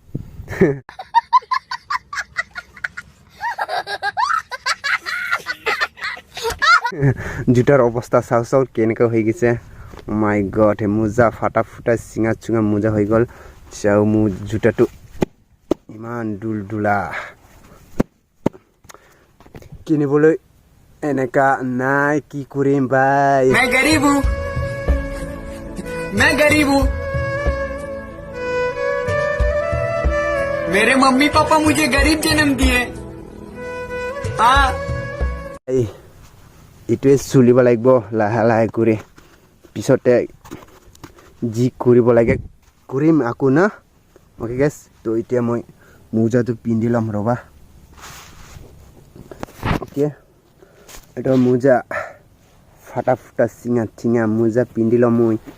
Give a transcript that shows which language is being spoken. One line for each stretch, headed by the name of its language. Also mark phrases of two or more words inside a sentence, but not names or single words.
Assamese: জোতাৰ অৱস্থা চাওক কেনেকৈ হৈ গৈছে।
English: My God,
Assamese: মোজা ফাটা চিঙা মোজা হৈ গ'ল। চাও মোৰ জোতাটো ইমান দুলা কিনিবলৈ এনেকা নাই, কি কৰিম ভাই।
Hindi: मैं गरीब हूँ मेरे मम्मी पापा मुझे गरीब जन्म दिए।
Assamese: এইটোৱে চলিব লাগিব লাহে কৰি, পিছতে যি কৰিব লাগে কৰিম আকৌ না।
English: Okay guys,
Assamese: তো এতিয়া মই মোজাটো পিন্ধি ল'ম ৰ'বা। অ'কে, এটা মোজা ফাটা চিঙা মোজা পিন্ধি ল'ম মই।